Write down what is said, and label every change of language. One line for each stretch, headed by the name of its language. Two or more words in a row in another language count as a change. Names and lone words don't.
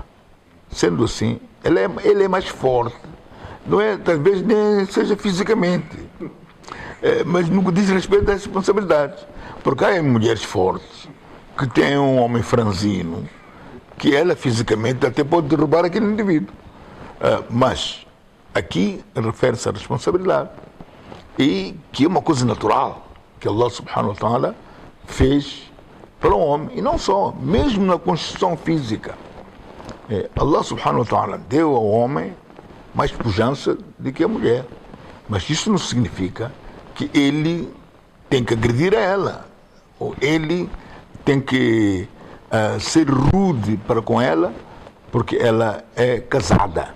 Portuguese: Sendo assim, ele é mais forte. Não é, talvez nem seja fisicamente, mas no que diz respeito às responsabilidades. Porque há mulheres fortes que têm um homem franzino, que ela fisicamente até pode derrubar aquele indivíduo. Mas aqui refere-se à responsabilidade. E que é uma coisa natural que
Arabic: الله سبحانه وتعالى
Portuguese: fez para o homem. E não só, mesmo na construção física.
Arabic: الله سبحانه وتعالى
Portuguese: deu ao homem mais pujança do que a mulher. Mas isso não significa que ele tem que agredir a ela. Ou ele tem que ser rude para com ela, porque ela é casada.